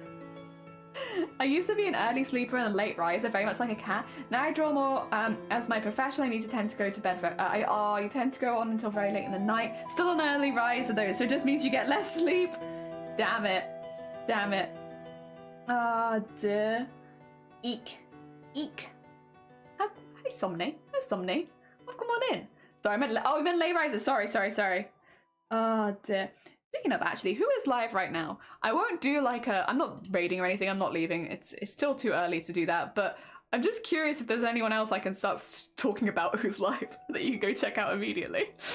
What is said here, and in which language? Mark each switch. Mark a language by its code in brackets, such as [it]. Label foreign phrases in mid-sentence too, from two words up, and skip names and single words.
[en] I used to be an early sleeper and a late riser, very much like a cat. Now I draw more as my profession. I need to tend to go to bed. You tend to go on until very late in the night. Still an early riser though, so it just means you get less sleep. Damn it. Damn it. Ah, dear. Eek. Eek. Hi, Somnay. Hi, Somnay. Oh, come on in. Sorry, I meant late riser. Sorry. Oh, dear. Speaking of, actually, who is live right now? I won't do like I'm not raiding or anything, I'm not leaving. It's still too early to do that, but I'm just curious if there's anyone else I can start talking about who's live that you can go check out immediately.